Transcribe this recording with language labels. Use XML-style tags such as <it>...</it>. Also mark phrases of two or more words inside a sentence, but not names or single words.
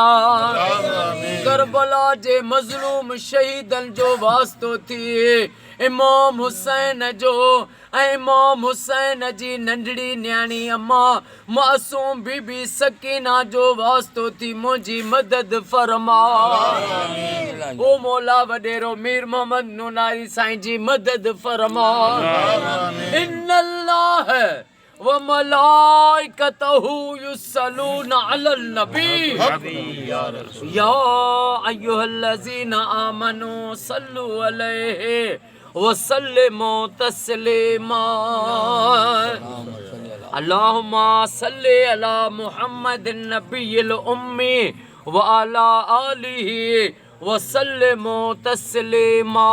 <sd>करबला जे मज़लूम शहीदनि जो वास्तो थिए इमाम हुसैन जो ऐं इमाम हुसैन जी नंढड़ी न्याणी अम्मा मासूम बीबी सकीना जो वास्तो थी मुंहिंजी मदद फरमा। ओ मौला वॾेरो मीर मोहम्मद नूनारी साईं जी मदद फरमा।</sd> <ar>إن الله وملائكته يصلون على النبي يا أيها الذين آمنوا صلوا عليه وسلموا تسليما. اللهم صل على محمد النبي الأمي وعلى آله وسلموا تسليما.</ar>